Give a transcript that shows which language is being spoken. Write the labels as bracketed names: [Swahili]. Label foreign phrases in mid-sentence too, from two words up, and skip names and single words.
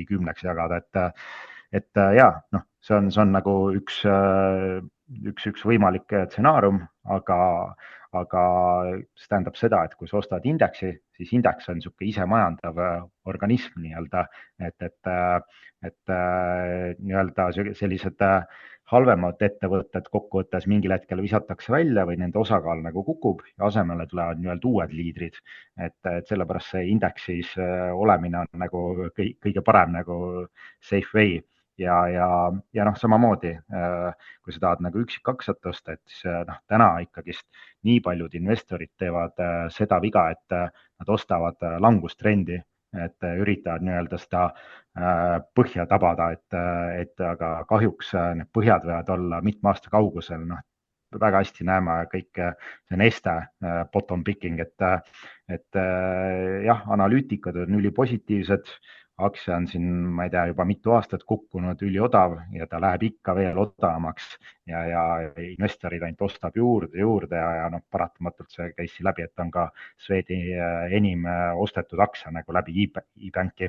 [Estonian] 10-ks jagada, et ja see on nagu üks võimalik stsenaarium, aga see tähendab seda, et kui sa ostad indeksi, siis indeks on niisugune isemajandav organism nii-öelda, et nii-öelda sellised halvemad ettevõtted kokkuvõttes mingil hetkel visatakse välja või nende osakaal nagu kukub ja asemele tulevad nii-öelda uued liidrid. Et sellepärast see indeksis olemine on nagu kõige parem nagu [English] safe way [Estonian] ja samamoodi, kui sa tahad nagu üksikaktsiat osta, et siis täna ikkagist nii paljud investorid teevad seda viga, et nad ostavad langustrendi, et üritavad nii-öelda seda põhja tabada, et aga kahjuks need põhjad võivad olla mitme aasta kaugusel, väga hästi näeme kõike, see Neste [English] bottom picking, [Estonian] et jah, analüütikud on ülipositiivsed, aktsia on siin, ma ei tea, juba mitu aastat kukkunud, üliodav ja ta läheb ikka veel odavamaks ja investorid ainult ostab juurde ja paratamatult see käis siin läbi, et on ka Swedi enim ostetud aktsia nagu läbi e-banki.